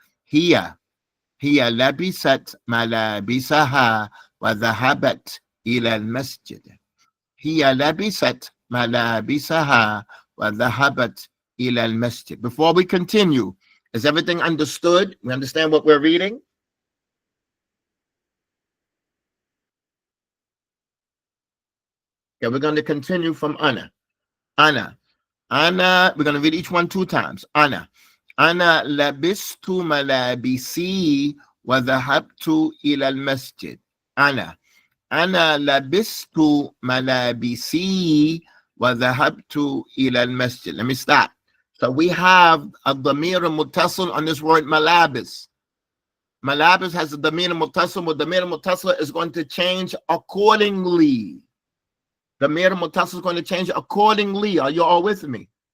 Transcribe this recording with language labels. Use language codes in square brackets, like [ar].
[ar] هي لبست ملابسها وذهبت إلى المسجد. هي لبست ملابسها وذهبت إلى المسجد. [en] Before we continue, is everything understood? We understand what we're reading? Okay, we're going to continue from Anna. We're going to read each one 2 times. [ar] أنا لبست ملابسي وذهبت إلى المسجد. أنا لبست ملابسي وذهبت إلى المسجد. [en] Let me stop. So we have a damir muttasil on this word malabis. Malabis has a damir muttasil, but damir muttasil is going to change accordingly. Damir muttasil is going to change accordingly. Are you all with me?